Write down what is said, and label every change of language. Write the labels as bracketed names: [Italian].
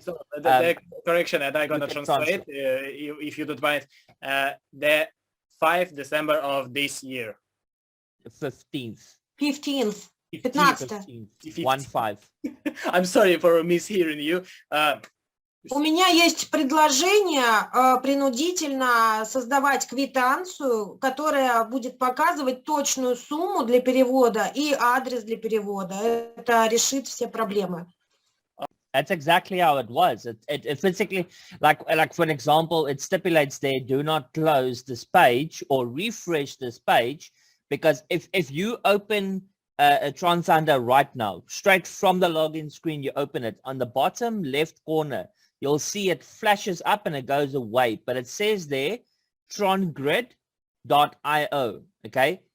[English] So the correction that I'm gonna translate, if you don't mind, the 5 December of this year. 15th. 15th. 1/5. I'm sorry for mishearing you. [Russian] У меня есть предложение принудительно создавать квитанцию, которая будет показывать точную сумму для перевода и адрес для перевода. Это решит все проблемы. [English] That's exactly how it was. It physically, like for example, it stipulates there, do not close this page or refresh this page, because if you open a TronThunder right now, straight from the login screen, you open it, on the bottom left corner, you'll see it flashes up and it goes away, but it says there, trongrid.io, okay?